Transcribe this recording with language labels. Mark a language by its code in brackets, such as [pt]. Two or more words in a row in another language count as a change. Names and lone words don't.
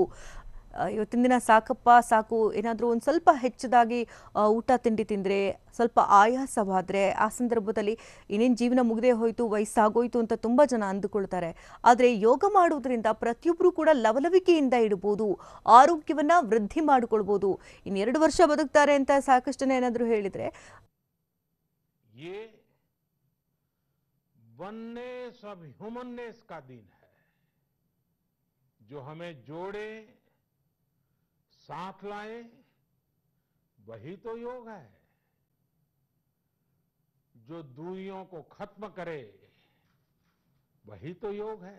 [kn] ಇವತ್ತಿನ ದಿನ ಸಾಕಪ್ಪ ಸಾಕು, ಏನಾದರೂ ಒಂದು ಸ್ವಲ್ಪ ಹೆಚ್ಚದಾಗಿ ಊಟ ತಿಂಡಿ ತಿಂದರೆ, ಸ್ವಲ್ಪ ಆಯಾಸವಾದರೆ ಆ ಸಂದರ್ಭದಲ್ಲಿ ಇನ್ನೇನು ಜೀವನ ಮುಗಿದೇ ಹೋಯಿತು, ವಯಸ್ಸಾಗೋಯ್ತು ಅಂತ ತುಂಬ ಜನ ಅಂದುಕೊಳ್ತಾರೆ. ಆದರೆ ಯೋಗ ಮಾಡುವುದರಿಂದ ಪ್ರತಿಯೊಬ್ಬರೂ ಕೂಡ ಲವಲವಿಕೆಯಿಂದ ಇಡ್ಬೋದು, ಆರೋಗ್ಯವನ್ನು ವೃದ್ಧಿ ಮಾಡಿಕೊಳ್ಬೋದು. ಇನ್ನು 2 ವರ್ಷ ಬದುಕ್ತಾರೆ ಅಂತ ಸಾಕಷ್ಟು ಜನ ಏನಾದರೂ ಹೇಳಿದರೆ [en] oneness of humanness [hi] का दिन है, जो हमें जोड़े, साथ लाए, वही तो योग है। जो दूरियों को खत्म करे, वही तो योग है।